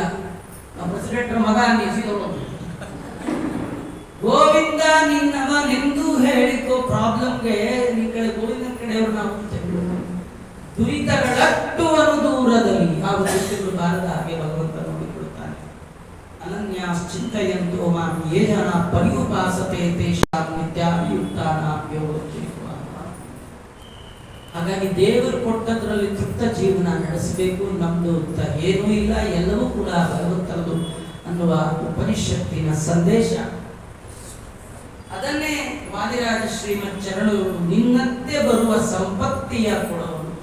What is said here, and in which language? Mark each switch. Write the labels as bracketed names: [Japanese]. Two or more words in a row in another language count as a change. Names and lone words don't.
[Kannada] ನಮ್ಮ ಪ್ರೆಸಿಡೆಂಟ್ ಮಗ ಅನ್ನಿಸಿದವರು. ಗೋವಿಂದ ನಿನ್ನವನೆಂದು ಹೇಳಿಕೋ. ಪ್ರಾಬ್ಲಮ್ಗೆ ನಿನ್ ಕಡೆ ಗೋವಿಂದನ ಕಡೆಯವರು ನಾವು ದುರಿತಗಳಟ್ಟುವನು ದೂರದಲ್ಲಿ. ಯಾವ ದುರಿತಗಳು ಬಾರದ ಹಾಗೆ ಭಗವಂತ ನೋಡಿಕೊಳ್ಳುತ್ತಾನೆ. [Sanskrit] ಅನನ್ಯ ಚಿಂತೆಯಂತೋ ಮಾಂ ಯೇ ಜನ ಪರ್ಯುಪಾಸತೆ ತೇಷಾಂ ನಿತ್ಯಾಭಿಯುಕ್ತಾನಾಂ ಯೋಗಕ್ಷೇಮ. [Kannada] ಹಾಗಾಗಿ ದೇವರು ಕೊಟ್ಟದ್ರಲ್ಲಿ ತೃಪ್ತ ಜೀವನ ನಡೆಸಬೇಕು. ನಮ್ದು ಅಂತ ಏನೂ ಇಲ್ಲ, ಎಲ್ಲವೂ ಕೂಡ ಭಗವಂತನದು ಅನ್ನುವ ಉಪನಿಷತ್ತಿನ ಸಂದೇಶ. ಅದನ್ನೇ ವಾದಿರಾಜ ಶ್ರೀಮತ್ ಚರಣರು ನಿನ್ನತ್ತೆ ಬರುವ ಸಂಪತ್ತಿಯ ಕೊಡು ಅಂತ.